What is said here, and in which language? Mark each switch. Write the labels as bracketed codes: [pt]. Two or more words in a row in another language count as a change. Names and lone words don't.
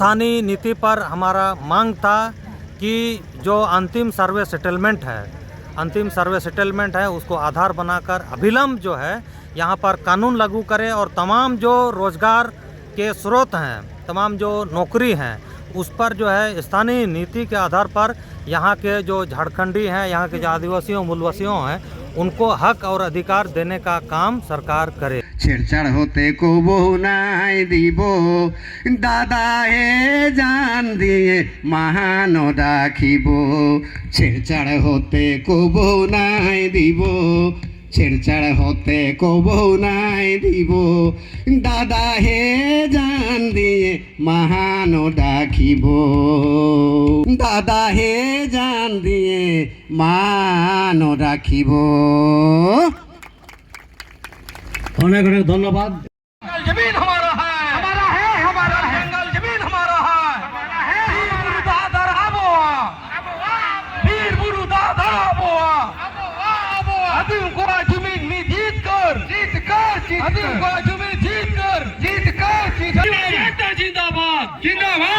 [hi] स्थानीय नीति पर हमारा मांग था कि जो अंतिम सर्वे सेटलमेंट है उसको आधार बनाकर अभिलंब जो है यहाँ पर कानून लागू करे और तमाम जो रोजगार के स्रोत हैं, तमाम जो नौकरी हैं, उस पर जो है स्थानीय नीति के आधार पर यहाँ के जो झारखंडी हैं, यहाँ के जो आदिवासियों मूलवासियों हैं, उनको हक और अधिकार देने का काम सरकार करे। [bn] ছেড়ছাড় হতে কো বহু নাই দিবো দাদা হে জান দিয়ে মহানো রাখিবো। ছেড়ছাড় হতে কো বহু নাই দিবো, ছেড়ছাড় হতে কো বহু নাই দিবো দাদা হে জান দিয়ে মহানো রাখিবো। দাদা হে জান দিয়ে মানো রাখিবো। অনেক অনেক ধন্যবাদ। [hi] जमीन हमारा है, हमारा है, हमारा है, जंगल जमीन हमारा है, हमारा है, वीर बुरुदा धराबोआ, वीर बुरुदा धराबोआ, अदीम को जमीन में जीत कर, अदीम को जमीन जीत कर, जिंदाबाद, जिंदाबाद, जिंदाबाद, जिंदाबाद।